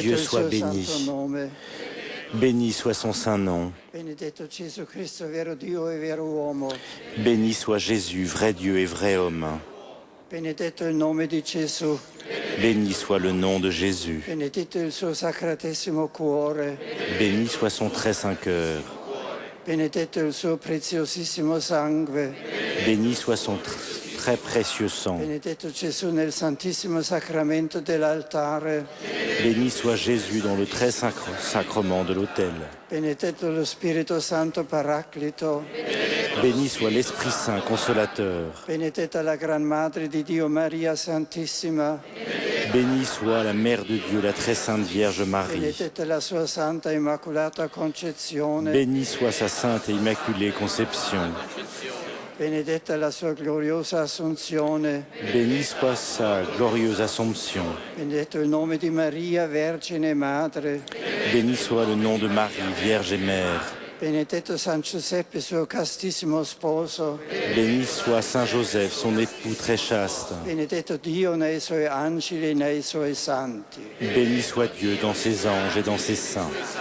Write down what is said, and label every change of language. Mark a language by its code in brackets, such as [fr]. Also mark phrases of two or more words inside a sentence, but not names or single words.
[fr] Dieu [it] il [fr] soit [it] suo [fr] béni. [it] santo nome. [fr] Béni soit son saint nom. [it] Benedetto Gesù Cristo, vero Dio e vero uomo. [fr] Béni soit Jésus, vrai Dieu et vrai homme. [it] Benedetto il nome di Gesù. [fr] Béni soit le nom de Jésus. [it] Benedetto il suo sacratissimo cuore. [fr] Béni soit son très saint cœur. [it] Benedetto il suo preziosissimo sangue. [fr] Béni soit son très précieux sang. [it] Benedetto Gesù nel santissimo sacramento dell'altare. [fr] Béni soit Jésus dans le très saint sacrement de l'autel. [it] Benedetto lo Spirito Santo Paraclito. [fr] Béni soit l'Esprit Saint consolateur. [it] Benedetta la Gran Madre di Dio Maria Santissima. [fr] Béni soit la Mère de Dieu, la très sainte Vierge Marie. [it] Benedetta la sua Santa Immacolata Concezione. [fr] Béni soit sa sainte et immaculée conception. [it] Benedetta la sua gloriosa Assunzione. [fr] Béni soit sa glorieuse Assomption. [it] Benedetto il nome di Maria, Vergine e Madre. [fr] Béni soit le nom de Marie, Vierge et Mère. [it] Benedetto San Giuseppe, suo castissimo sposo. [fr] Béni soit Saint Joseph, son époux très chaste. [it] Benedetto Dio nei suoi angeli e nei suoi santi. [fr] Béni soit Dieu dans ses anges et dans ses saints.